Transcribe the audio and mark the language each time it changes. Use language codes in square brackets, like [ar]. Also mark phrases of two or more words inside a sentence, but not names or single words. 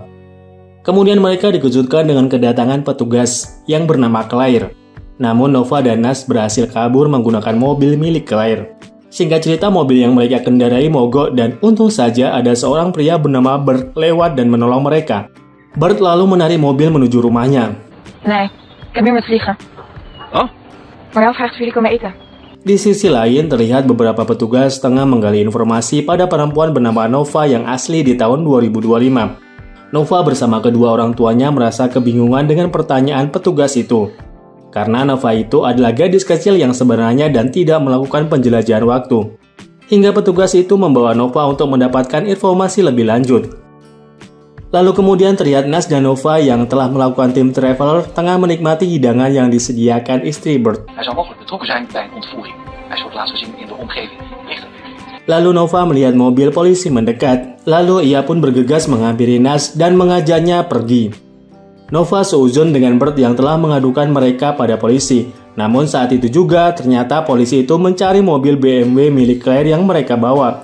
[id] Kemudian mereka dikejutkan dengan kedatangan petugas yang bernama Claire. Namun Nova dan Nas berhasil kabur menggunakan mobil milik Claire. Singkat cerita, mobil yang mereka kendarai mogok dan untung saja ada seorang pria bernama Bert lewat dan menolong mereka. Bert lalu menarik mobil menuju rumahnya. [nl] Nee, ik heb weer met vliegen. Oh? Marjel vraagt of jullie komen eten. [id] Di sisi lain terlihat beberapa petugas tengah menggali informasi pada perempuan bernama Nova yang asli di tahun 2025. Nova bersama kedua orang tuanya merasa kebingungan dengan pertanyaan petugas itu. Karena Nova itu adalah gadis kecil yang sebenarnya dan tidak melakukan penjelajahan waktu. Hingga petugas itu membawa Nova untuk mendapatkan informasi lebih lanjut. Lalu kemudian terlihat Nas dan Nova yang telah melakukan [en] tim traveler [id] tengah menikmati hidangan yang disediakan istri Bert. [nl] Hij zal mogelijk betrokken zijn bij een ontvoering. Hij is voor het laatst gezien in de omgeving. Licht. [id] Lalu Nova melihat mobil polisi mendekat. Lalu ia pun bergegas menghampiri Nas dan mengajaknya pergi. Nova seuzon dengan Bert yang telah mengadukan mereka pada polisi. Namun saat itu juga ternyata polisi itu mencari mobil BMW milik Claire yang mereka bawa.